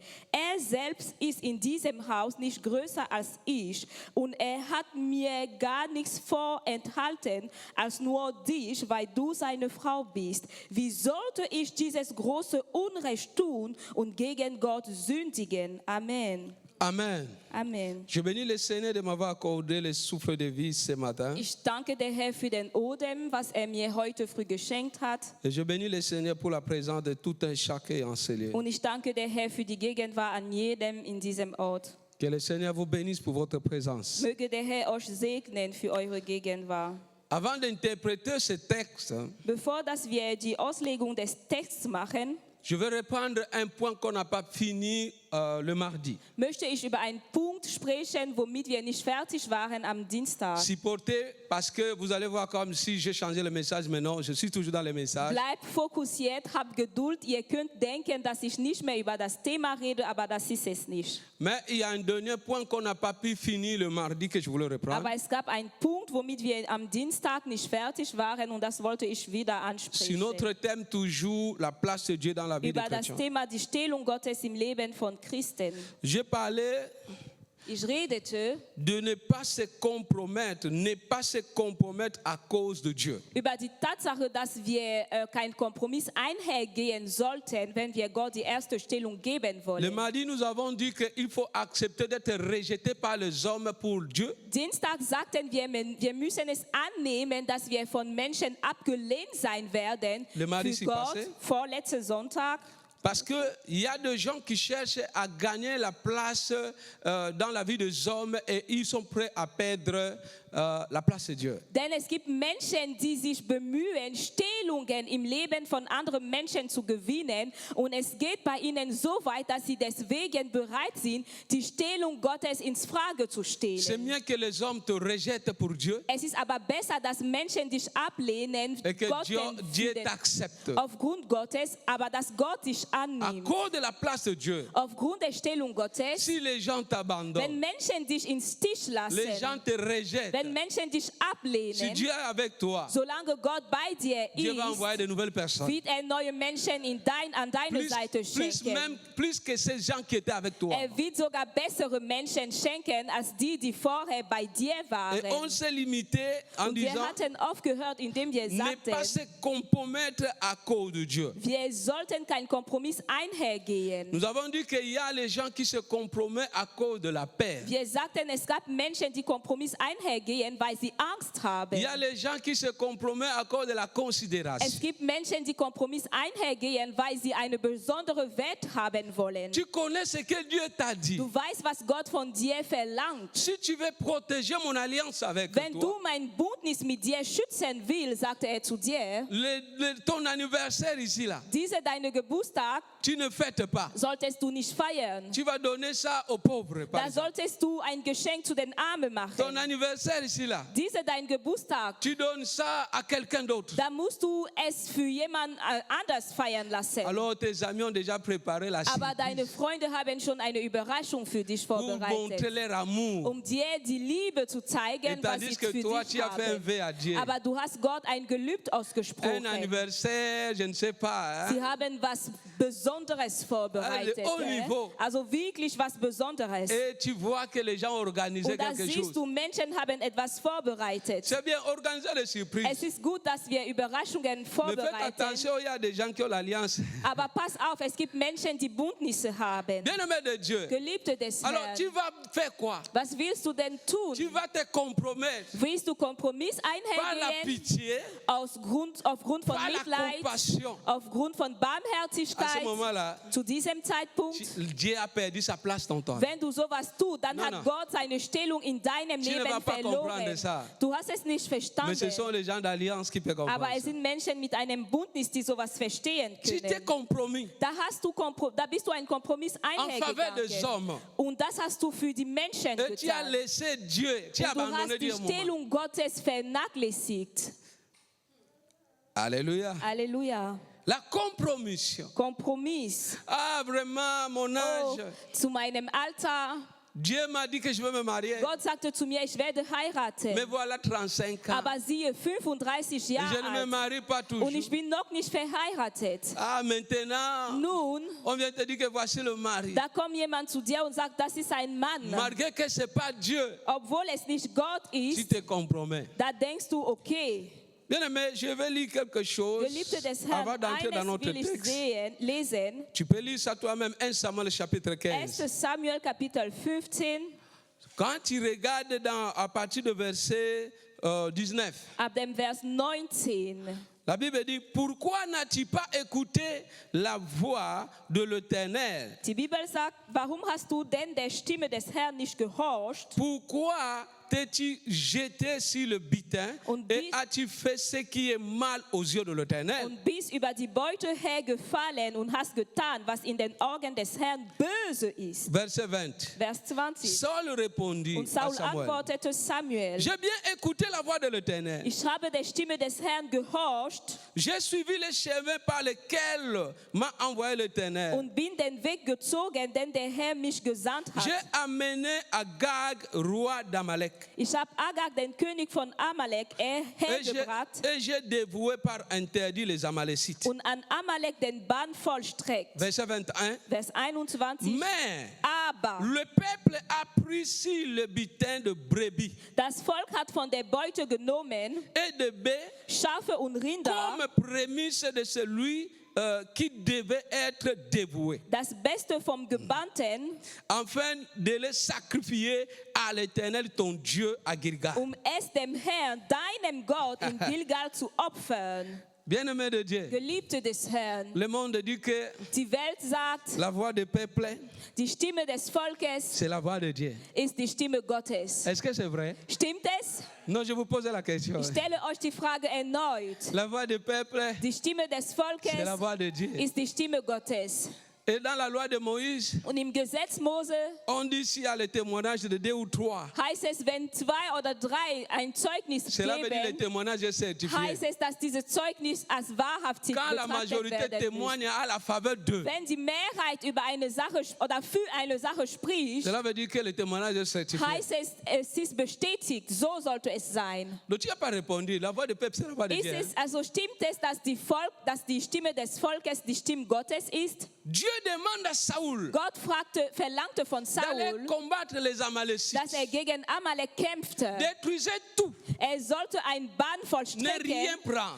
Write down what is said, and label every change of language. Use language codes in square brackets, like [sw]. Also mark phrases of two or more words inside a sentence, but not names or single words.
[de] Er selbst ist in diesem Haus nicht größer als ich und er hat mir gar nichts vorenthalten als nur dich, weil du seine Frau bist. Wie sollte ich dieses große Unrecht tun und gegen Gott sündigen? Amen. Amen. Amen. [fr] Je bénis le Seigneur de m'avoir accordé le souffle de vie ce matin. [de] Ich danke der Herr für den Odem, was er mir heute früh geschenkt hat. [fr] Et je bénis le Seigneur pour la présence de tout un chacun en ce lieu. [de] Und ich danke der Herr für die Gegenwart an jedem in diesem Ort. [fr] Que le Seigneur vous bénisse pour votre présence. [de] Möge der Herr euch segnen für eure Gegenwart. [fr] Avant d'interpréter ce texte, [de] Bevor dass wir die Auslegung des Texts machen, [fr] je vais reprendre un point qu'on n'a pas fini le mardi. [de] möchte ich über einen Punkt sprechen, womit wir nicht fertig waren am Dienstag. [fr] Supportez, parce que vous allez voir comme si j'ai changé le message, mais non, je suis toujours dans les messages. [de] Bleibt fokussiert, habt Geduld. Ihr könnt denken, dass ich nicht mehr über das Thema rede, aber das ist es nicht. [fr] Mais il y a un dernier point qu'on n'a pas pu finir le mardi que je voulais reprendre. [de] Aber es gab einen Punkt, womit wir am Dienstag nicht fertig waren und das wollte ich wieder [fr] Sur [de] ansprechen. [fr] notre thème toujours, la place de Dieu dans la vie des [de] Über das [fr] chrétiens. [de] Thema die Stellung Gottes im Leben von Christen. [fr] J'ai parlé [de] Ich redete [fr] de ne pas se compromettre à cause de Dieu. [de] über die Tatsache, dass wir keinen Kompromiss einhergehen sollten, wenn wir Gott die erste Stellung geben [fr] Le [de] wollen. [fr] mardi, nous avons dit qu'il faut accepter d'être rejeté par les hommes pour Dieu. [de] Dienstag sagten wir müssen es annehmen, dass wir von Menschen abgelehnt sein werden [fr] Le mardi [de] für [fr] s'est [de] Gott. [fr] passé. [de] Vorletzten Sonntag. [fr] Parce qu'il y a des gens qui cherchent à gagner la place dans la vie des hommes et ils sont prêts à perdre la place de Dieu. [de] Denn es gibt Menschen, die sich bemühen, Stellungen im Leben von anderen Menschen zu gewinnen. Und es geht bei ihnen so weit, dass sie deswegen bereit sind, die Stellung Gottes ins Frage zu [fr] C'est [de] stellen. [fr] mieux que les hommes te rejettent pour Dieu [de] Es ist aber besser, dass Menschen dich ablehnen, [fr] et que [de] Gott [fr] Dieu t'accepte. [de] aufgrund Gottes, aber dass Gott dich [fr] À [de] annimmt. [fr] cause de la place de Dieu, [de] Aufgrund der Stellung Gottes, [fr] si les gens [de] wenn [fr] t'abandonnent, [de] Menschen dich ins Stich [fr] les [de] lassen, [fr] gens te rejettent, [de] wenn Menschen dich [fr] si [de] ablehnen, [fr] Dieu est avec toi, [de] solange Gott bei dir [fr] Dieu va [de] ist, [fr] envoyer de nouvelles personnes. [de] wird neue Menschen an deine Seite schenken. [fr] Plus que ces gens qui étaient avec toi. [de] Wird sogar bessere Menschen schenken, als die vorher bei dir [fr] Et [de] waren. [fr] on s'est limité en [de] Und wir [fr] disant [de] hatten aufgehört, indem wir [fr] ne pas se [de] sagten, [fr] compromettre à cause de Dieu. [de] wir sollten keinen Kompromiss einhergehen. [fr] Nous avons dit qu'il y a les gens qui se compromettent à cause de la paix. [de] Wir sagten, es gab Menschen, die Kompromiss einhergehen, weil sie Angst haben. [fr] Il y a les gens qui se compromettent à cause de la [de] Es [fr] considération. [de] gibt Menschen, die Kompromiss einhergehen, weil sie eine besondere Wert haben wollen. [fr] Tu connais ce que Dieu t'a dit. [de] Du weißt, was Gott von dir verlangt. [fr] Si tu veux protéger mon alliance avec [de] Wenn [fr] toi, [de] du mein Bündnis mit dir schützen willst, sagte er zu dir, [fr] ton anniversaire ici, là, [de] deine Geburtstag [fr] tu ne fêtes pas. [de] solltest du nicht feiern. [fr] Tu vas donner ça aux pauvres, par [de] Da [fr] exemple. [de] solltest du ein Geschenk zu den Armen [fr] Ton [de] machen. [fr] anniversaire ici, là, [de] Dein Geburtstag, [fr] tu donnes ça à quelqu'un d'autre. [de] da musst du es für jemand anders feiern lassen. [fr] Alors tes amis ont déjà préparé la [de] Aber [fr] surprise [de] deine Freunde haben schon eine Überraschung für dich [fr] pour montrer [de] vorbereitet, [fr] leur amour. [de] dir die Liebe zu zeigen, [fr] Et [de] was [fr] tandis [de] ich [fr] que [de] für [fr] toi, [de] dich [fr] tu as fait un [de] habe. [fr] vœu à Dieu. [de] Aber du hast Gott ein Gelübde [fr] Un [de] ausgesprochen. [fr] anniversaire, je ne sais pas. Hein? [de] Sie haben was Besonderes vorbereitet. [fr] Haut niveau. [de] Also wirklich was Besonderes. [fr] Et tu vois que les gens ont organisé [de] Und da [fr] quelque chose. [de] siehst du, Menschen haben etwas vorbereitet. [fr] C'est bien organiser les surprises. [de] Es ist gut, dass wir Überraschungen [fr] Mais faites [de] vorbereiten. [fr] attention, il y a des gens qui ont l'alliance. [de] Aber pass auf, es gibt Menschen, die Bündnisse haben. [fr] Bien-aimé de Dieu. [de] Geliebte des [fr] Alors tu [de] Herrn. [fr] vas faire quoi? [de] Was willst du denn tun? [fr] Tu vas te compromettre [de] Willst du Kompromiss [fr] par la [de] einhergehen? [fr] pitié, [de] Aufgrund von [fr] par la [de] Mitleid, [fr] compassion. [de] aufgrund von [fr] À ce [de] Barmherzigkeit? [fr] moment-là, [de] Zu diesem Zeitpunkt, [fr] Dieu a perdu sa place dans toi. [de] wenn du sowas tust, dann [fr] Non, [de] hat [fr] non. [de] Gott seine Stellung in deinem [fr] Tu ne [de] Leben [fr] vas pas comprendre [de] verloren. [fr] ça. [de] Du hast es nicht [fr] Mais ce [de] verstanden. [fr] sont les gens d'alliance qui peuvent comprendre. [de] Aber es [fr] ça. [de] sind Menschen mit einem Bündnis, die sowas verstehen [fr] Tu t'es [de] können. [fr] compromis [de] Da bist du einen Kompromiss [fr] en faveur des [de] einhergegangen. [fr] hommes. [de] Und das hast du für die Menschen [fr] Et tu as [de] getan. [fr] laissé Dieu, tu as [de] Und du [fr] abandonné [de] hast die [fr] Dieu un moment. [de] Stellung Gottes vernachlässigt. [fr] Alléluia. [de] Halleluja. [fr] La compromission. [de] Kompromiss. [fr] Ah, vraiment, mon [de] Oh, [fr] âge. [de] zu meinem Alter. [fr] Dieu m'a dit que je veux me marier. [de] Gott sagte zu mir, ich werde heiraten. [fr] Mais voilà 35 ans. [de] Aber siehe, 35 [fr] Je [de] Jahre [fr] ne me [de] alt. [fr] marie pas [de] Und ich [fr] toujours. [de] bin noch nicht verheiratet. [fr] Ah, maintenant, [de] Nun, [fr] on vient te dire que voici le mari. [de] da kommt jemand zu dir und sagt, das ist ein Mann. [fr] Malgré que ce n'est pas Dieu, [de] Obwohl es nicht Gott [fr] tu [de] ist, [fr] te compromets. [de] da denkst du, okay, [fr] Bien aimé, je vais lire quelque chose [de] Geliebte des Herrn, [fr] avant d'entrer dans [de] eines [fr] notre [de] will ich [fr] texte. [de] lesen. [fr] Tu peux lire ça toi-même, 1 Samuel chapitre 15. [de] 1. Samuel Kapitel 15, [fr] Quand tu regardes à partir du verset 19, [de] ab dem Vers 19. [fr] la Bible dit, pourquoi n'as-tu pas écouté la voix de l'Éternel? [de] Die Bibel sagt, warum hast du denn der Stimme des Herrn nicht gehorcht? [fr] Pourquoi t'es-tu jeté sur le butin [de] Und [fr] et [de] dies- [fr] as-tu fait ce qui est mal aux yeux de l'Éternel? [de] Und bist über die Beute hergefallen und hast getan, was in den Augen des Herrn böse ist. [fr] Verset 20. [de] Vers 20. [fr] Saul répondit [de] Und [fr] à [de] Saul [fr] Samuel, [de] antwortete Samuel: [fr] j'ai bien écouté la voix de l'Éternel. [de] Ich habe der Stimme des Herrn gehorcht [fr] J'ai suivi les chemins par lesquels m'a envoyé l'Éternel. [de] und bin den Weg gezogen, den der Herr mich gesandt [fr] J'ai [de] hat. [fr] amené Agag, roi d'Amalek, [de] Ich habe Agag, den König von Amalek, hergebracht [fr] et j'ai dévoué par interdit les Amalécites. [de] und an Amalek den Bann vollstreckt. [fr] Verset 21. [de] Vers 21. [fr] Mais [de] Aber [fr] le peuple a pris sur le butin de brebis [de] das Volk hat von der Beute genommen [fr] et de baies [de] Schafe und Rinder, [fr] comme prémisse de celui qui devait être dévoué, [de] das Beste vom Gebannten, [fr] afin de les sacrifier à l'Éternel ton Dieu à Gilgal. [de] es dem Herrn, deinem Gott, in Gilgal zu opfern. [fr] Bien-aimé de Dieu, [de] Geliebte des Herrn, [fr] le monde dit que [de] die Welt sagt, [fr] la voix du peuple, [de] die Stimme des Volkes [fr] c'est la voix de Dieu. [de] ist die Stimme Gottes. [fr] Est-ce que c'est vrai? [de] Stimmt es? [fr] Non, je vous pose la question. [de] Ich stelle euch die Frage erneut. [fr] La voix du peuple, [de] Die Stimme des [fr] c'est la [de] Volkes [fr] voix de Dieu. [de] ist die Stimme Gottes. [fr] Et dans la loi de Moïse, [de] Und im Gesetz Mose [fr] on dit s'il y a le témoignage de 2 ou 3, [de] heißt es, wenn 2 oder 3 ein Zeugnis [fr] cela veut dire le [de] geben, [fr] témoignage est certifié. [de] heißt es, dass dieses Zeugnis als wahrhaftig [fr] Quand la [de] betrachtet [fr] majorité [de] werden muss. [fr] témoigne à la faveur d'eux, [de] Wenn die Mehrheit über eine Sache oder für eine Sache spricht, [fr] cela veut dire que le témoignage est certifié. [de] heißt es, es ist bestätigt. So sollte es sein. [fr] Donc tu n'as pas répondu. La voix du peuple, c'est la voix de [de] Ist [fr] Dieu. [de] es, also stimmt es, dass die Stimme des Volkes die Stimme Gottes ist? [fr] Dieu demande à Saoul [de] Gott verlangte von [fr] d'aller [de] Saul, [fr] combattre les Amalécites. [de] dass gegen Amalek kämpfte. [fr] Détruisez tout. [de] Sollte ein Bann [fr] Ne [de] vollstrecken, [fr] rien prendre.